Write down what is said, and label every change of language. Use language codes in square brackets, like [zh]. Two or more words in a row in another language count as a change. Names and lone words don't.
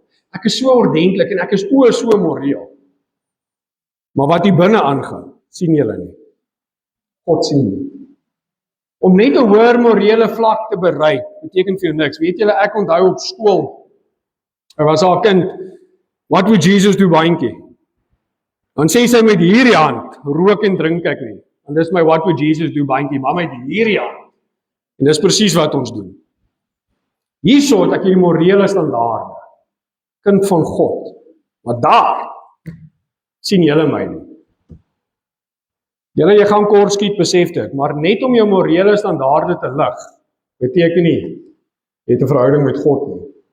[af] Ek is so ordentlik en ek is so moreel. Maar wat hier binne aangaan, sien julle nie. God sien nie. Om net 'n hoër morele vlak te bereik, beteken vir jou niks. Weet julle, ek onthou op skool, er was al 'n kind, [en] what would Jesus do [af] baantjie? Dan sê sy met hierdie hand, rook en drink ek nie. En dis my [en] what would Jesus do [af] baantjie, maar met hierdie hand. En dis presies wat ons doen. Hierso het ek hierdie morele standaarde, kind van God, maar daar sien julle my nie. Julle, jy gaan kort skiet, besef dit, maar net om jou morele standaarde te lig, beteken nie, jy het 'n verhouding met God nie.